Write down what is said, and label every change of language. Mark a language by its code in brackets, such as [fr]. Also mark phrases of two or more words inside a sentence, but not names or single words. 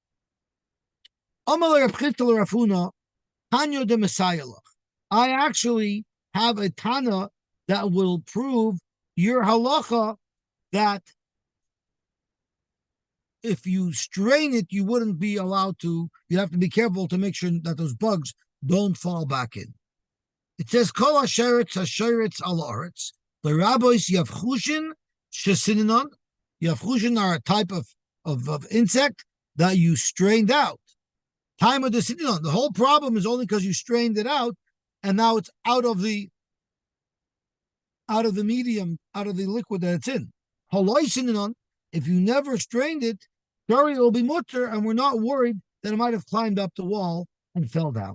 [en] I actually have a Tana that will prove your halacha that if you strain it, you wouldn't be allowed to. You have to be careful to make sure that those bugs don't fall back in. It says, [he] כל השרץ על הארץ. [en] The rabbis [he] יבחושין שסיננן. [en] Yavchushin are a type of insect that you strained out. Time of the sininon. The whole problem is only because you strained it out, and now it's out of the medium, out of the liquid that it's in. If you never strained it, it will be mutter, and we're not worried that it might have climbed up the wall and fell down.